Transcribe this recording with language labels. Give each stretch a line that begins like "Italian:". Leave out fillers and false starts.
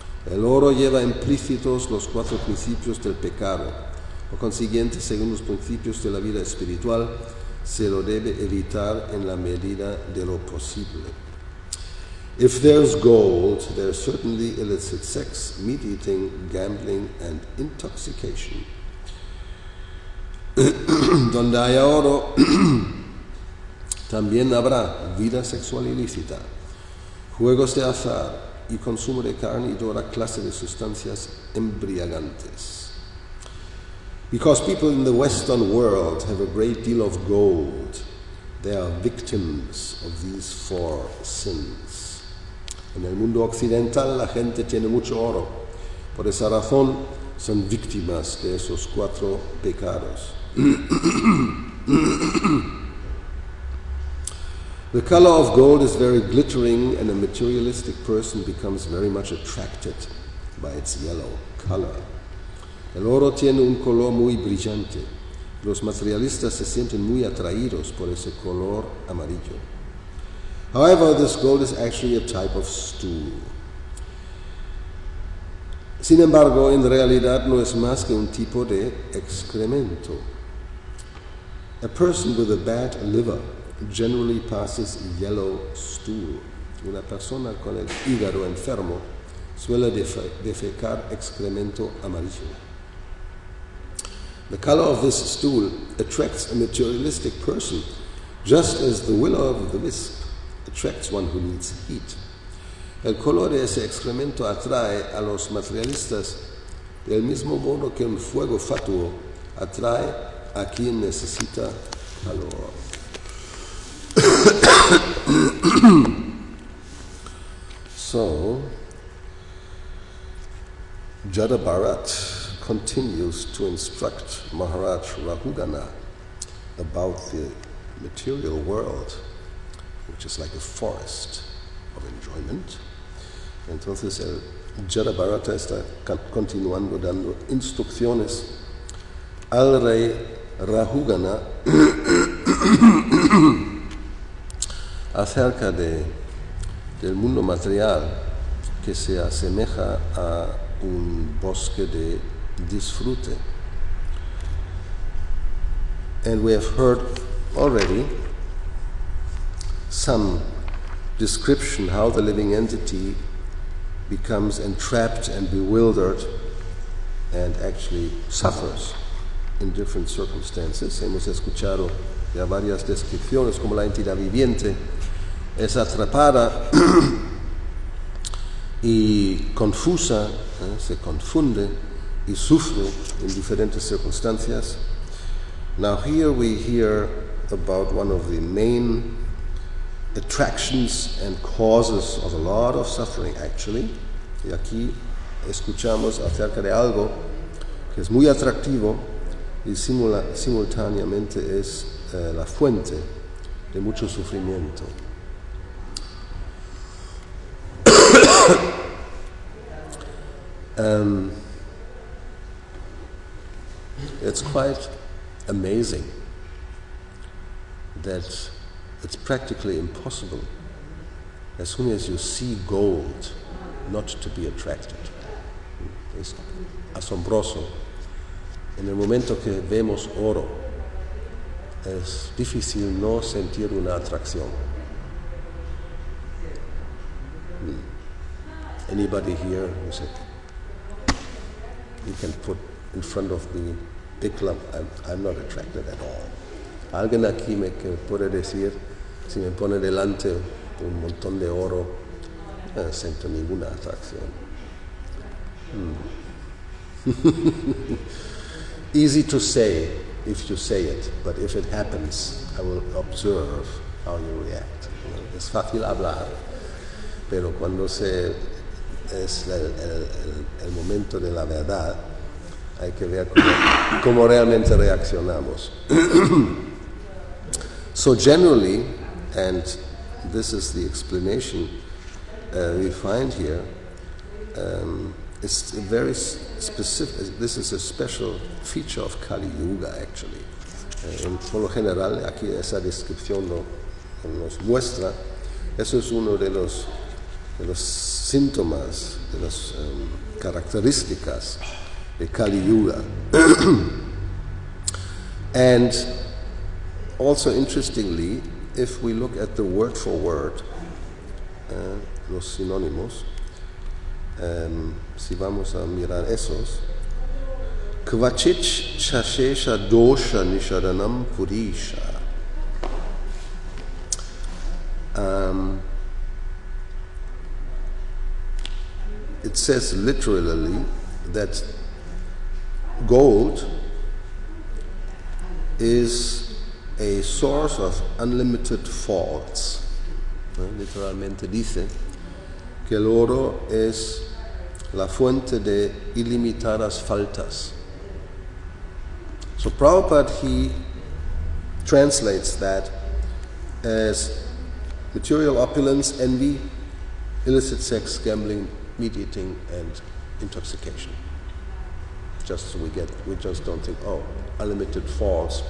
Spanish: El oro lleva implícitos los cuatro principios del pecado. Por consiguiente, según los principios de la vida espiritual, se lo debe evitar en la medida de lo posible.
English: If there's gold, there's certainly illicit sex, meat eating, gambling, and intoxication.
Spanish: Donde haya oro, también habrá vida sexual ilícita, juegos de azar y consumo de carne y toda clase de sustancias embriagantes.
English: Because people in the Western world have a great deal of gold, they are victims of these four sins.
Spanish: En el mundo occidental la gente tiene mucho oro. Por esa razón son víctimas de esos cuatro pecados.
English: The color of gold is very glittering, and a materialistic person becomes very much attracted by its yellow color.
Spanish: El oro tiene un color muy brillante. Los materialistas se sienten muy atraídos por ese color amarillo.
English: However, this gold is actually a type of stool.
Spanish: Sin embargo, en realidad no es más que un tipo de excremento.
English: A person with a bad liver generally passes yellow stool.
Spanish: Una persona con el hígado enfermo suele defecar excremento amarillo.
English: The color of this stool attracts a materialistic person, just as the willow of the wisp attracts one who needs heat.
Spanish: El color de ese excremento atrae a los materialistas del mismo modo que un fuego fatuo atrae a quien necesita calor.
English: So, Jada Bharat continues to instruct Maharaj Rahugana about the material world, which is like a forest of enjoyment.
Spanish: Entonces el Jada Bharata está continuando dando instrucciones al rey Rahugana acerca del mundo material que se asemeja a un bosque de disfrute.
English: And we have heard already some description how the living entity becomes entrapped and bewildered and actually suffers in different circumstances.
Spanish: Hemos escuchado ya varias descripciones como la entidad viviente es atrapada y confusa, se confunde y sufre en diferentes circunstancias.
English: Now here we hear about one of the main attractions and causes of a lot of suffering actually.
Spanish: Y aquí escuchamos acerca de algo que es muy atractivo y simultáneamente es la fuente de mucho sufrimiento.
English: It's quite amazing that it's practically impossible, as soon as you see gold, not to be attracted.
Spanish: Es asombroso. En el momento que vemos oro, es difícil no sentir una atracción.
English: Anybody here who said, you can put in front of me big lump, I'm not attracted at all.
Spanish: Alguien aquí que puede decir, si me pone delante un montón de oro, no siento ninguna atracción.
English: Easy to say if you say it, but if it happens, I will observe how you react.
Spanish: Es fácil hablar, pero cuando es el momento de la verdad, hay que ver cómo realmente reaccionamos.
English: So generally, and this is the explanation we find here, it's a very specific, this is a special feature of Kali Yuga actually.
Spanish: Por lo general, aquí esa descripción nos muestra, eso es uno de los síntomas, de las características de Kali Yuga.
English: And also interestingly, if we look at the word for word,
Spanish: los sinónimos, si vamos a mirar esos,
Sanskrit: Kvachich chashesha dosha nishadanam purisha.
English: It says literally that gold is a source of unlimited faults.
Spanish: Literalmente dice que el oro es la fuente de ilimitadas faltas.
English: So Prabhupada, he translates that as material opulence, envy, illicit sex, gambling, meat eating, and intoxication. Just so we just don't think, oh, unlimited faults.